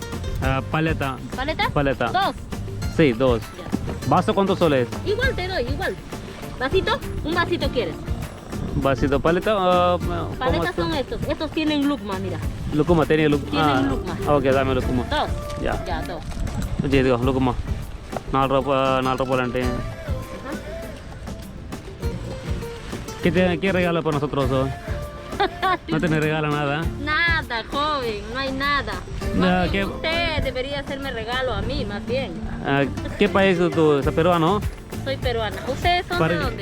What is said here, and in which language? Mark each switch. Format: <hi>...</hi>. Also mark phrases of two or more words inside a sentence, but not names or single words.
<es>Paleta. ¿Paleta? Paleta. 2. Sí, 2. Ya. ¿Vaso cuántos soles? Igual te doy, igual. ¿Vasito? Un vasito quieres. Vasito, paleta. ¿Cómo Paletas está? son estos. Estos tienen lucma, mira. Lucuma, tenía lucuma. Tienen lucuma. Ok, dame lucuma. 2. Ya. Ya, 2.</es> <te>ఇదిగో lucuma. 4 రూపాయలు అంటే.</te> <es>¿Qué regalo para nosotros hoy? ¿No te regala nada? Nada, joven, no hay nada. No, Más bien ¿qué? usted debería hacerme regalo a mí, más bien. ¿Qué país tú? ¿Es peruano? Soy peruana. ¿Ustedes son de dónde?</es>